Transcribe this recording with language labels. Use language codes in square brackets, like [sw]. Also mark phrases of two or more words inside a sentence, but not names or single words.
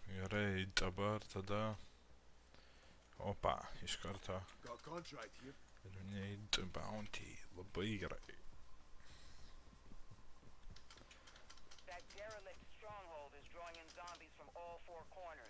[lt] Gerai, dabar tada... Opa, iš karto. [en] Got a contract here. Need bounty. [lt] Labai gerai. [en] That derelict stronghold is drawing in zombies from all four corners.